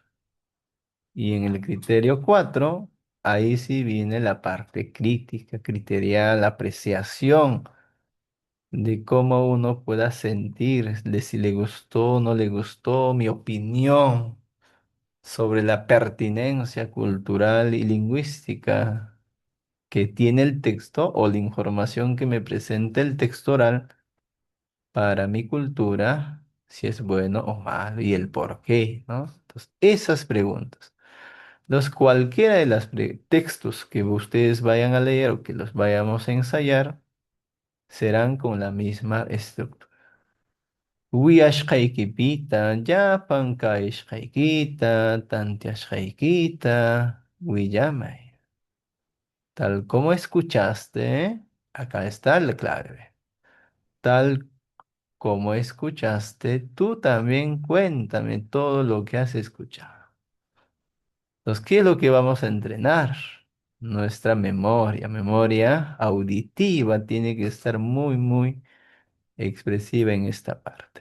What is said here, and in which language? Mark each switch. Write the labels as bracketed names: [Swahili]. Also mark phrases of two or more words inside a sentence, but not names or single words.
[Spanish] Y en el criterio 4 ahí sí viene la parte crítica, criterial, apreciación de cómo uno pueda sentir, de si le gustó o no le gustó, mi opinión sobre la pertinencia cultural y lingüística que tiene el texto o la información que me presenta el texto oral para mi cultura, si es bueno o malo y el por qué, ¿no? Entonces, esas preguntas. Los cualquiera de los textos que ustedes vayan a leer o que los vayamos a ensayar serán con la misma estructura. [Quechua] Wiashqaykipita, llapankaishqaykita, tantiashqaykita, willamay. [Spanish] Tal como escuchaste, acá está la clave. Tal como escuchaste, tú también cuéntame todo lo que has escuchado. Entonces, ¿qué es lo que vamos a entrenar? Nuestra memoria, memoria auditiva tiene que estar muy, muy expresiva en esta parte.